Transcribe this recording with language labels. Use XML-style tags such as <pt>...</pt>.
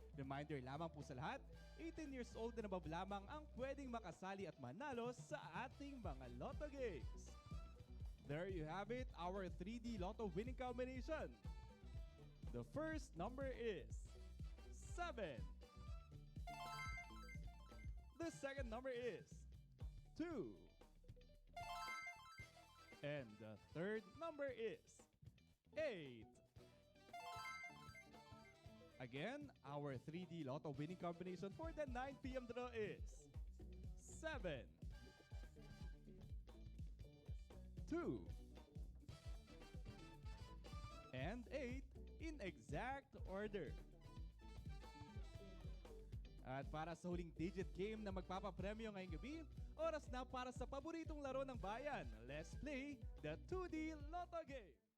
<tl>Reminder lamang po sa lahat, 18 years old na above lamang ang pwedeng makasali at manalo sa ating mga Lotto games.</tl> <en>There you have it, our 3D Lotto winning combination. The first number is 7. The second number is 2. And the third number is 8. Again, our 3D Lotto winning combination for the 9 p.m. draw is 7, 2, and 8 in exact order.</en> <tl>At para sa huling digit game na magpapapremyo ngayong gabi, oras na para sa paboritong laro ng bayan.</tl> <en>Let's play the 2D Lotto game.</en>